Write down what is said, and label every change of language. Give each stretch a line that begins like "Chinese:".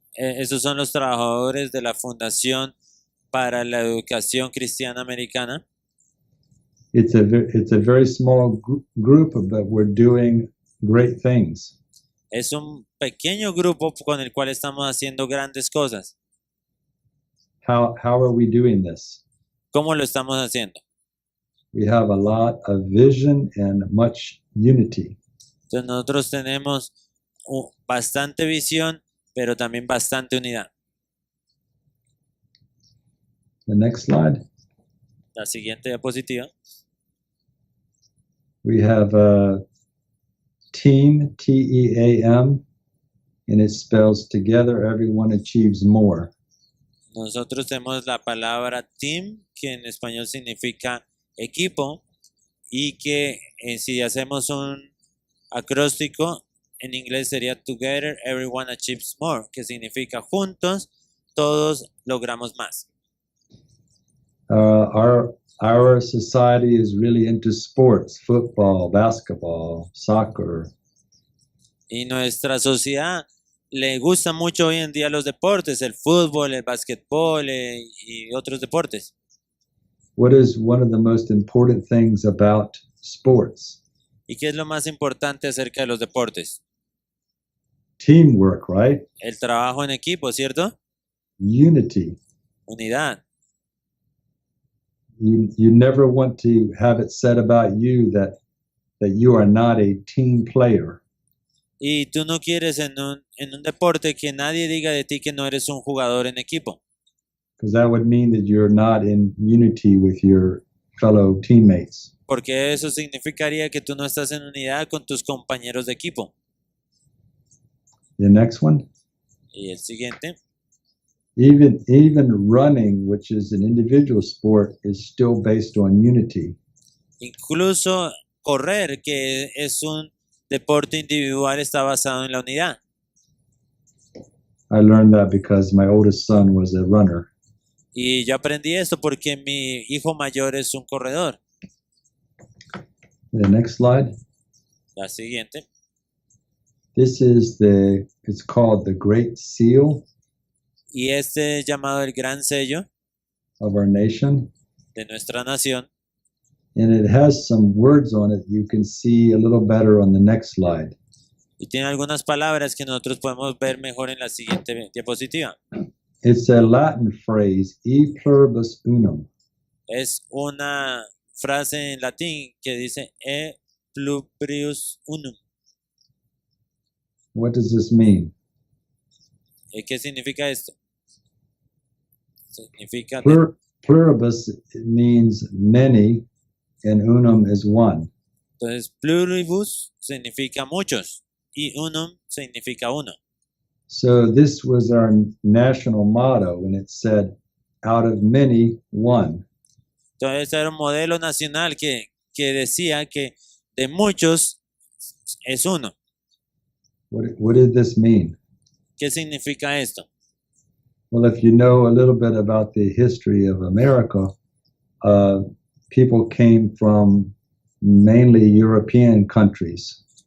Spanish: Esos son los trabajadores de la Fundación para la Educación Cristiana Americana.
English: It's a very small group, but we're doing great things.
Spanish: Es un pequeño grupo con el cual estamos haciendo grandes cosas.
English: How are we doing this?
Spanish: ¿Cómo lo estamos haciendo?
English: We have a lot of vision and much unity.
Spanish: Entonces nosotros tenemos bastante visión, pero también bastante unidad.
English: The next slide.
Spanish: La siguiente diapositiva.
English: We have team, T-E-A-M, and it spells together everyone achieves more.
Spanish: Nosotros tenemos la palabra team, que en español significa equipo, y que si hacemos un acróstico, en inglés sería
English: together everyone achieves more,
Spanish: que significa juntos todos logramos más.
English: Our society is really into sports, football, basketball, soccer.
Spanish: Y nuestra sociedad le gusta mucho hoy en día los deportes, el fútbol, el básquetbol y otros deportes.
English: What is one of the most important things about sports?
Spanish: ¿Y qué es lo más importante acerca de los deportes?
English: Teamwork, right?
Spanish: El trabajo en equipo, ¿cierto?
English: Unity.
Spanish: Unidad.
English: You never want to have it said about you that you are not a team player.
Spanish: Y tú no quieres en un deporte que nadie diga de ti que no eres un jugador en equipo.
English: Because that would mean that you're not in unity with your fellow teammates.
Spanish: Porque eso significaría que tú no estás en unidad con tus compañeros de equipo.
English: The next one.
Spanish: Y el siguiente.
English: Even running, which is an individual sport, is still based on unity.
Spanish: Incluso correr, que es un deporte individual, está basado en la unidad.
English: I learned that because my oldest son was a runner.
Spanish: Y yo aprendí esto porque mi hijo mayor es un corredor.
English: The next slide.
Spanish: La siguiente.
English: This is it's called the Great Seal
Spanish: Y este es llamado el gran sello
English: of our nation.
Spanish: de nuestra nación.
English: And it has some words on it you can see a little better on the next slide.
Spanish: Y tiene algunas palabras que nosotros podemos ver mejor en la siguiente diapositiva.
English: It's a Latin phrase,
Latin: e pluribus unum.
Spanish: Es una frase en latín que dice
Latin: e pluribus unum.
English: What does this mean?
Spanish: ¿Qué significa esto? Significa
English: Pluribus means many, and unum is one.
Spanish: entonces pluribus significa muchos y unum significa uno.
English: So this was our national motto, and it said, out of many, one.
Spanish: Entonces era un modelo nacional que decía que de muchos es uno.
English: What did this mean?
Spanish: ¿Qué significa esto?
English: Well, if you know a little bit about the history of America, people came from mainly European countries.